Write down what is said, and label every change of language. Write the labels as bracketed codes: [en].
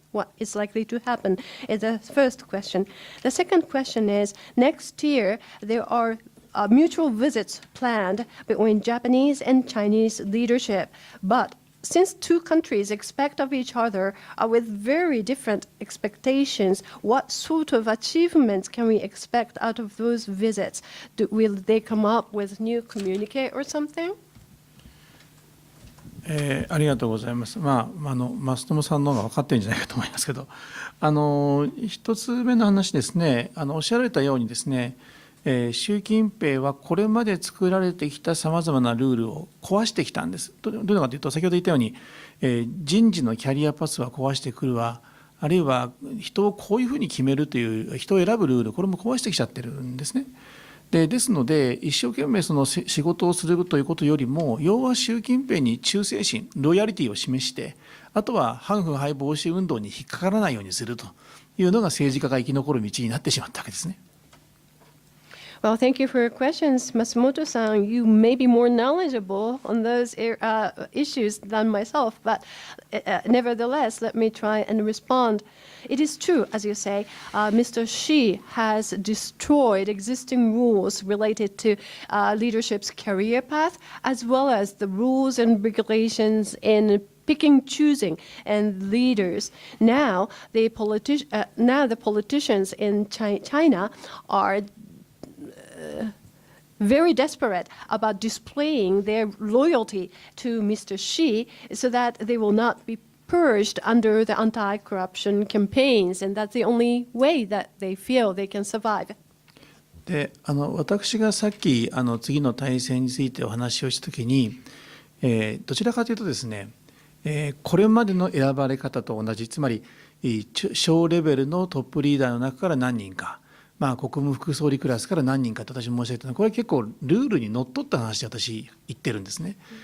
[en] What is likely to happen is the first question. The second question is, next year there are mutual visits planned between Japanese and Chinese leadership, but since two countries expect of each other with very different expectations, what sort of achievements can we expect out of those visits? Will they come up with new communique or something? [ja] ありがとうございます。増友さんの方が分かってるんじゃないかと思いますけど、一つ目の話ですね、おっしゃられたようにですね、習近平はこれまで作られてきたさまざまなルールを壊してきたんです。どういうのかというと、先ほど言ったように、人事のキャリアパスは壊してくるわ、あるいは人をこういうふうに決めるという人を選ぶルール、これも壊してきちゃってるんですね。ですので、一生懸命その仕事をするということよりも、要は習近平に忠誠心、ロイヤリティを示して、あとは反腐敗防止運動に引っかからないようにするというのが政治家が生き残る道になってしまったわけですね。 [en] Well, thank you for your questions, Matsumoto-san. You may be more knowledgeable on those issues than myself, but nevertheless, let me try and respond. It is true, as you say, Mr. Xi has destroyed existing rules related to leadership's career path, as well as the rules and regulations in picking, choosing, and leaders. Now, the politicians in China are very desperate about displaying their loyalty to Mr. Xi so that they will not be purged under the anti-corruption campaigns, and that's the only way that they feel they can survive. [ja] で私がさっき次の体制についてお話をしたときに、どちらかというとですね、これまでの選ばれ方と同じ、つまり小レベルのトップリーダーの中から何人か、国務副総理クラスから何人かと私申し上げたのは、これは結構ルールにのっとった話で私言ってるんですね。